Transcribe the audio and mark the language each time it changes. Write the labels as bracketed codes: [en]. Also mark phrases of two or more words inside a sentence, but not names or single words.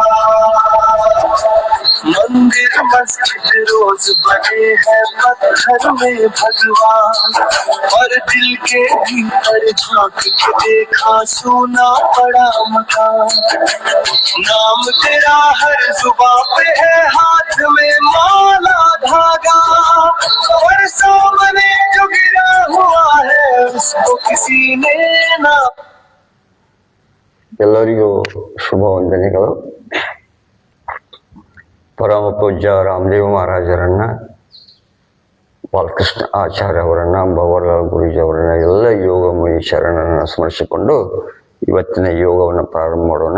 [hi] मंदिर मस्जिद रोज बने हैं पत्थर में भगवान, और दिल के भीतर झांक के देखा सोना पड़ा मकान। नाम तेरा हर जुबां पे है हाथ में माला धागा, और सामने जो गिरा हुआ है उसको किसी ने ना। [kn] ಎಲ್ಲರಿಗೂ ಶುಭ ವಂದನೆಗಳು. ಪರಮ ಪೂಜ್ಯ ರಾಮದೇವ ಮಹಾರಾಜರನ್ನ, ಬಾಲಕೃಷ್ಣ ಆಚಾರ್ಯ ಅವರನ್ನ, ಭವರಲಾಲ್ ಗುರೂಜಿ ಅವರನ್ನ, ಎಲ್ಲ ಯೋಗ ಮುನಿ ಶರಣರನ್ನು ಸ್ಮರಿಸಿಕೊಂಡು ಇವತ್ತಿನ ಯೋಗವನ್ನು ಪ್ರಾರಂಭ ಮಾಡೋಣ.